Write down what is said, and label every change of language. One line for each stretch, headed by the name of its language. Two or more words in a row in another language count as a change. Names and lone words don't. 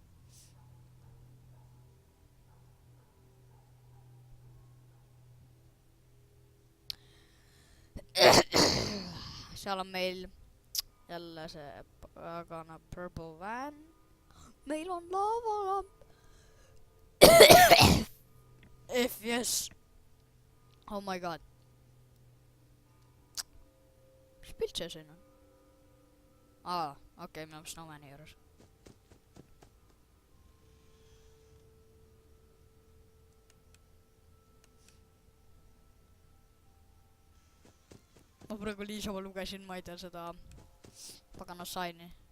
Estonian: Seal on meil jälle see pagana
English: purple van.
Estonian: Meil on lavalamp.
English: If yes. Oh my god.
Estonian: Mis pilt see siin on? Okei, me oleme Snowmani juures. Ma praegu Liisa ma lugesin, ma ei tea seda pagana saini.